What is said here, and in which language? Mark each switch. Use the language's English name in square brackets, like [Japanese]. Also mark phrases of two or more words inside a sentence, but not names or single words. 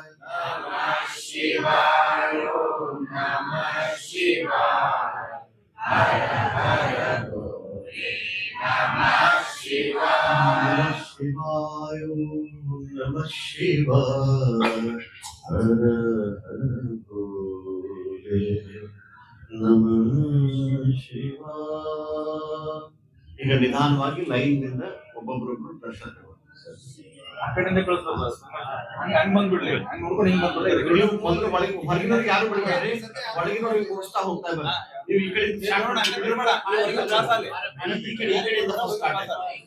[Sanskrit] नमः शिवाय, ॐ नमः शिवाय, हर हर भोले, नमः शिवाय. नमः शिवाय, ॐ नमः शिवाय, हर हर भोले, नमः शिवाय. [Kannada] ಈಗ ನಿಧಾನವಾಗಿ ಲೈನ್ನಿಂದ ಒಬ್ಬೊಬ್ರೊಬ್ರು ಪ್ರಶ್ನೆ ಆ ಕಡೆಯಿಂದ ಕಳಿಸ್ಬೇಕು ಹಂಗ್ ಬಂದ್ಬಿಡ್ಲಿ ಹಂಗ್ ನೋಡ್ಕೊಂಡು ಹಿಂಗ್ ಬಂದ್ರೆ ನೀವು ಮೊದಲು ಒಳಗೆ ಹೊರಗಿನವ್ರಿಗೆ ಯಾರು ಬಿಡಬೇಡ್ರಿ, ಒಳಗಿನವ್ರಿಗೆ ಕೂರಿಸ್ತಾ ಹೋಗ್ತಾ ಇದ್ದಾರೆ. ನೀವು ಈ ಕಡೆಯಿಂದ ಈ ಕಡೆಯಿಂದ start ಆಯ್ತು.